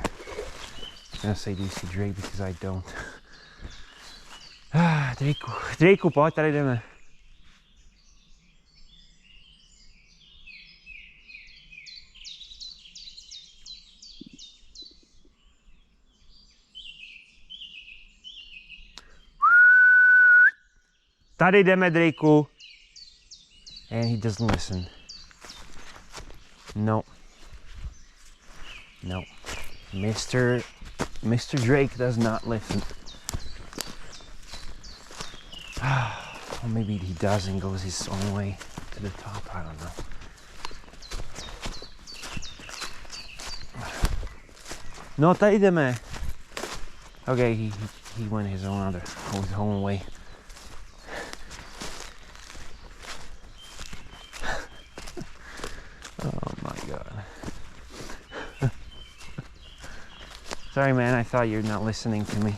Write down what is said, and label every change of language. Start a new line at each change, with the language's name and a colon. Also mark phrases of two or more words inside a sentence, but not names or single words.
English: I was gonna say, do you see Drake? Because I don't. Drake,
Czech: pojď, tady jdeme. Tady jdeme, Drakeu.
English: And he doesn't listen. No. No. Mr. Drake does not listen. Or maybe he does and goes his own way to the top. I don't know.
Czech: No, tady jdeme.
English: Okay, he went his own way. Oh my god. Sorry, man, I thought you're not listening to me.